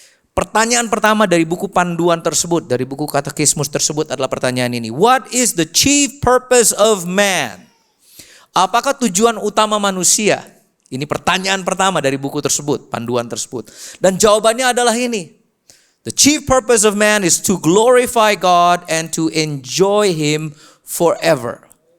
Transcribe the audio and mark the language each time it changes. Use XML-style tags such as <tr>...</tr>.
<id>Pertanyaan pertama dari buku panduan tersebut, dari buku katekismus tersebut adalah pertanyaan ini.</id> <en>What is the chief purpose of man?</en> <id>Apakah tujuan utama manusia? Ini pertanyaan pertama dari buku tersebut, panduan tersebut. Dan jawabannya adalah ini.</id> <en>The chief purpose of man is to glorify God and to enjoy Him forever.</en>